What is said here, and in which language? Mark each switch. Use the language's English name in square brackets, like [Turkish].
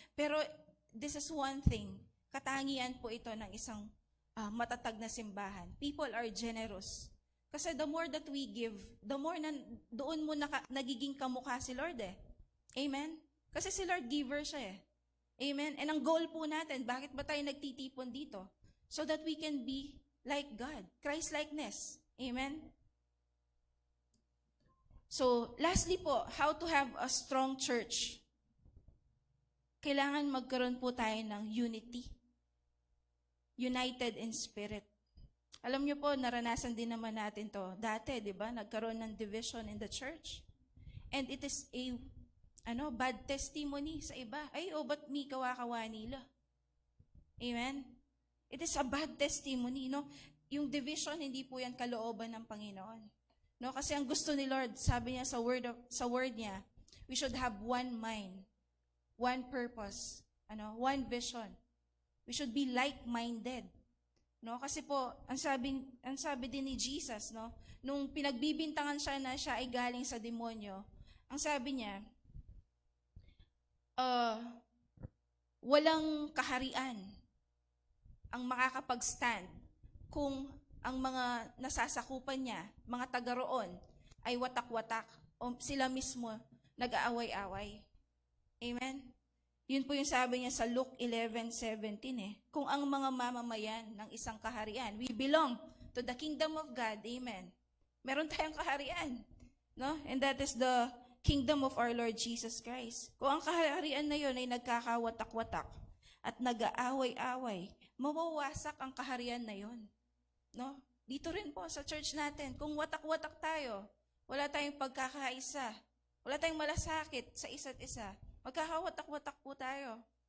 [Filipino] Pero [English] this is one thing, [Filipino] katangian po ito ng isang matatag na simbahan. [English] People are generous. Kasi the more that we give, the more [Filipino] na doon mo nagiging kamukha si Lord [English] Amen? [Filipino] Kasi si Lord giver siya Amen? And ang goal po natin, bakit ba tayo nagtitipon dito? [English] So that we can be like God. Christ-likeness. Amen? So, lastly po, how to have a strong church. [Filipino] Kailangan magkaroon po tayo ng unity. [English] United in spirit. [Filipino] Alam niyo po, naranasan din naman natin to. Dati, di ba, nagkaroon ng division in the church. [English] And it is a bad testimony [Filipino] sa iba. Ay, ba't may kawa-kawa nila? Amen? [English] It is a bad testimony, [Filipino] no? Yung division, hindi po yan kalooban ng Panginoon. [English] No, [Filipino] kasi ang gusto ni Lord, sabi niya sa word niya, [English] we should have one mind, one purpose, one vision. We should be like-minded. [Filipino] No, kasi po ang sabi din ni Jesus, no, nung pinagbibintangan siya na siya ay galing sa demonyo, ang sabi niya, walang kaharian ang makakapag-stand kung ang mga nasasakupan niya, mga taga roon, ay watak-watak o sila mismo nag-aaway-away. Amen? Yun po yung sabi niya sa Luke 11:17 Kung ang mga mamamayan ng isang kaharian, [English] we belong to the kingdom of God. [Filipino] Amen? Meron tayong kaharian. No? [English] And that is the kingdom of our Lord Jesus Christ. [Filipino] Kung ang kaharian na yun ay nagkakawatak-watak at nag-aaway-away, mawawasak ang kaharian na yun. No? Dito rin po sa church natin, kung watak-watak tayo, wala tayong pagkakaisa, wala tayong malasakit sa isa't isa, magkakawatak-watak po tayo.